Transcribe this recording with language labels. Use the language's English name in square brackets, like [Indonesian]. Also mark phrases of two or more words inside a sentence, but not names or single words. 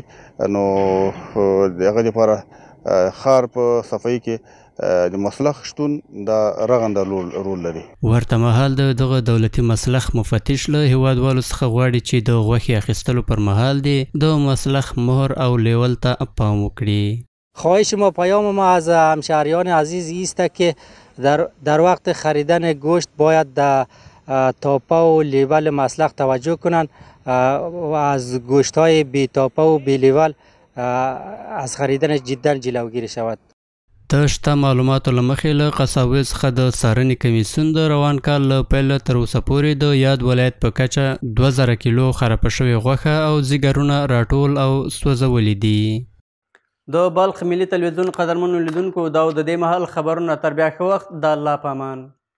[Pashto] نو د هغه لپاره ښار په صفایي کې د مسلخ شتون دا رغنده رول لري. ورته مهال د دغه دولتي مسلخ مفتش له هیوادوالو څخه غواړي چې د غوښې اخیستلو پر مهال دی د مسلخ مهر او لیول ته پام وکړي. [Persian] خواهش ما، پیام ما از همشهریان عزیز است که در وقت خریدن گوشت باید تاپه و لیول مسلخ توجه کنند و از گوشت های بی تاپه و بی لیول از خریدن جدا جلوگیری شود. [Pashto] د شته معلوماتو له مخې له قصابیو څخه د څارنې کمیسیون د روان کال له پیله تر اوسه پورې د یاد ولایت په کچه 2000 کیلو خرابه شوې غوښه او ځیګرونه راټول او سوځولي دي. د بلخ ملي تلویزیون قدرمنو لیدونکو دا د دې مهال خبرونه تر بیا ښه وخت د الله په امان.